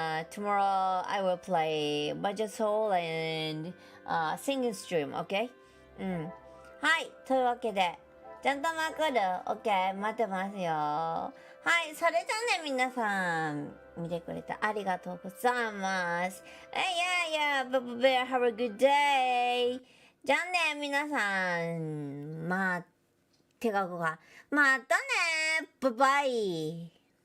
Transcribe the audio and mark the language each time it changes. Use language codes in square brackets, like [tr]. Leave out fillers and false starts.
[en] Tomorrow I will play Budget Soul and singing stream, okay? [ja] はい、というわけで、ジャンタマ来る ?OK、待ってますよ。はい、それじゃあね、皆さん、見てくれてありがとうございます。 [en] Bubba Bear, have a good day! [ja] じゃあね、皆さん、手が動かん。またね、バイバイ。